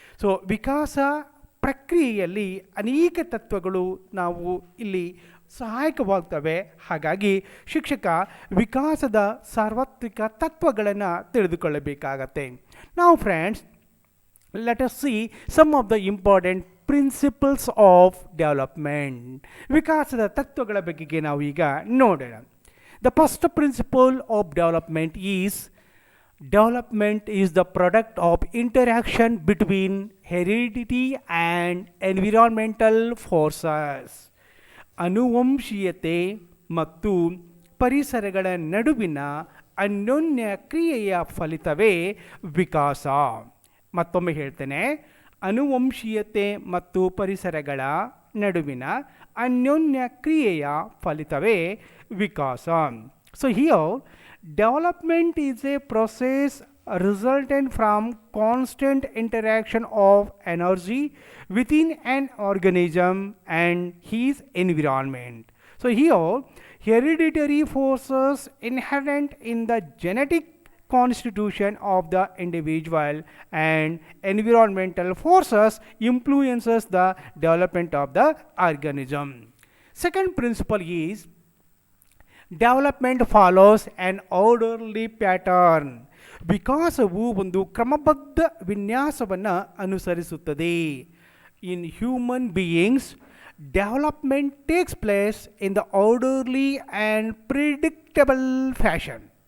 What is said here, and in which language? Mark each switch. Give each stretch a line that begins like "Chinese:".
Kannada: So ವಿಕಾಸ ಪ್ರಕ್ರಿಯೆಯಲ್ಲಿ ಅನೇಕ ತತ್ವಗಳು ನಾವು ಇಲ್ಲಿ ಸಹಾಯಕವಾಗ್ತವೆ. ಹಾಗಾಗಿ ಶಿಕ್ಷಕ ವಿಕಾಸದ ಸಾರ್ವತ್ರಿಕ ತತ್ವಗಳನ್ನು ತಿಳಿದುಕೊಳ್ಳಬೇಕಾಗತ್ತೆ. ನಾವು friends,
English: Let us see some of the important principles of development.
Kannada: ವಿಕಾಸದ ತತ್ವಗಳ ಬಗೆಗೆ ನಾವು ಈಗ ನೋಡೋಣ.
English: The first principle of development is development is the product of interaction between heredity and environmental forces.
Kannada: ಅನುವಂಶೀಯತೆ ಮತ್ತು ಪರಿಸರಗಳ ನಡುವಿನ ಅನ್ಯೋನ್ಯ ಕ್ರಿಯೆಯ ಫಲಿತವೇ ವಿಕಾಸ. ಮತ್ತೊಮ್ಮೆ ಹೇಳ್ತೇನೆ, ಅನುವಂಶೀಯತೆ ಮತ್ತು ಪರಿಸರಗಳ ನಡುವಿನ ಅನ್ಯೋನ್ಯ ಕ್ರಿಯೆಯ ಫಲಿತವೇ ವಿಕಾಸ.
English: So here development is a process resultant from constant interaction of energy within an organism and his environment. So here, hereditary forces inherent in the genetic constitution of the individual and environmental forces influences the development of the organism. Second principle is development follows an orderly pattern.
Kannada: ವಿಕಾಸವು ಒಂದು ಕ್ರಮಬದ್ಧ ವಿನ್ಯಾಸವನ್ನು ಅನುಸರಿಸುತ್ತದೆ.
English: In human beings, development takes place in the orderly and predictable fashion.